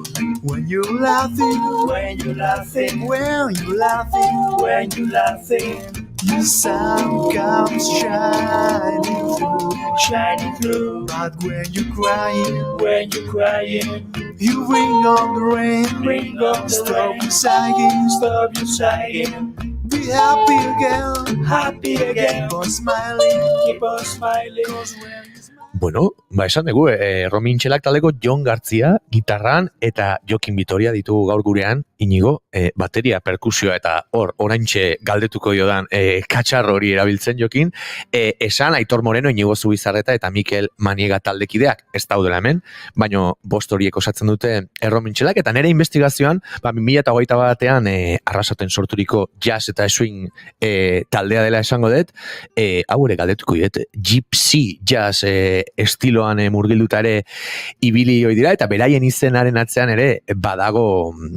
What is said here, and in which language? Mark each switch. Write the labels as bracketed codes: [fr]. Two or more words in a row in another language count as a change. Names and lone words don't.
[en] When you're laughing, your sun comes shining through. But when you're crying, you bring on the rain. Stop your sighing. Be happy again. Keep on smiling. [eu] bueno, esan dugu, Romin Txelak taldeko Jon Gartzia, gitarran, eta Jokin Vitoria ditugu gaur gurean, Inigo, bateria, perkusioa, eta oraintxe galdetuko jodan katxarro hori erabiltzen Jokin, esan Aitor Moreno, Inigo Zubizarreta, eta Mikel Maniega taldekideak ez daudela hemen, baino bost horiek osatzen dute Romin Txelak, eta nire investigazioan, 2021 batean Arrasaten sorturiko jazz eta swing taldea dela esango dut, hau ere galdetuko dut, [en] gypsy jazz [eu] estiloan murgilduta ere ibili hoi dira, eta beraien izenaren atzean ere badago